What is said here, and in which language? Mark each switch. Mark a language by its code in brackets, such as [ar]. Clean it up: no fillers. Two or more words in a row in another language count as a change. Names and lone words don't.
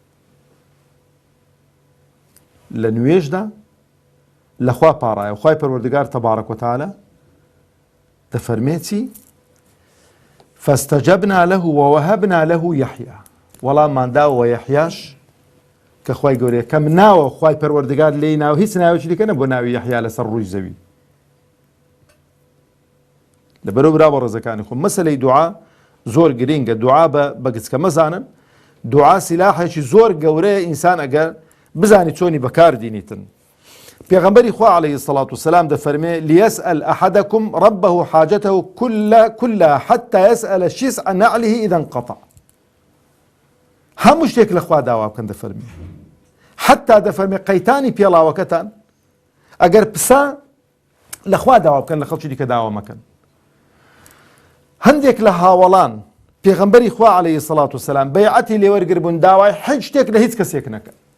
[ckb] لە نوێژدا لەخوا پاڕایە و خوای پەروەردگار [ar] تەبارەک وتەعالە [ckb] دەفەرمێتی [ar] فاستجبنا له ووهبنا له يحيى [ckb] وەڵاممان داوە یەحیاش کە خوای گەورەیە کەم ناوە خوای پەروەردگار لێی ناوە هیچ ناوێکی دیکە نەبووە ناوی یەحیا لەسەر ڕووی زەوی لەبەرەوە برا بە ڕێزەکانی خۆم مەسەلەی دوعا زۆر گرینگە دوعا بە گچکە مەزانن دوعا سیلاحێکی زۆر گەورەیە ئینسان ئەگەر بزانی چۆنی بەکاردینیتن پێغەمبەری خوا [ar] عەلەیهی سەڵات وسەلام [ckb] دەفەرمێ [ar] لیەسئەل ئەحەدەکم رەبەه حاجەتەه كلها حتى يسأل شسع نعله إذا انقطع [ckb] هەموو شتێک لە خوا داوا بکەن دەفەرمێ حتا دەفەرمێ قەیتانی پێڵاوەکەتان ئەگەر پسا لە خوا داوا بکەن لە خەڵکی دیکە داوا مەکەن هەندێک لە هاوڵان پێغەمبەری خوا [ar] عەلەیهی سەڵات وسەلام [ckb] بەیعەتی لێوەرگربوون داوای هیچ شتێک لە هیچ کەسێک نەکەن